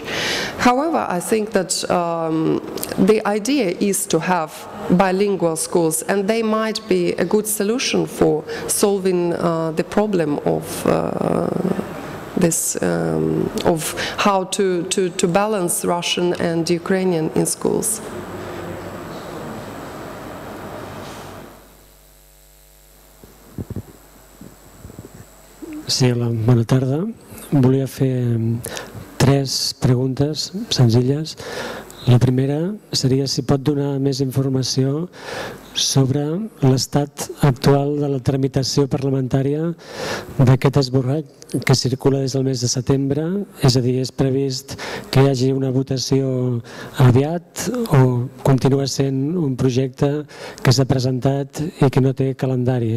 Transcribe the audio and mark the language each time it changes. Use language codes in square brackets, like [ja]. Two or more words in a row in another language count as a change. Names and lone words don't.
[en] However, I think that the idea is to have bilingual schools, and they might be a good solution for solving the problem of this, of how to balance Russian and Ukrainian in schools. [ca] Sí, hola, bona tarda. Volia fer 3 preguntes senzilles. La primera seria si pot donar més informació sobre l'estat actual de la tramitació parlamentària d'aquest esborrat que circula des del mes de setembre, és a dir, és previst que hi hagi una votació aviat o continua sent un projecte que s'ha presentat i que no té calendari.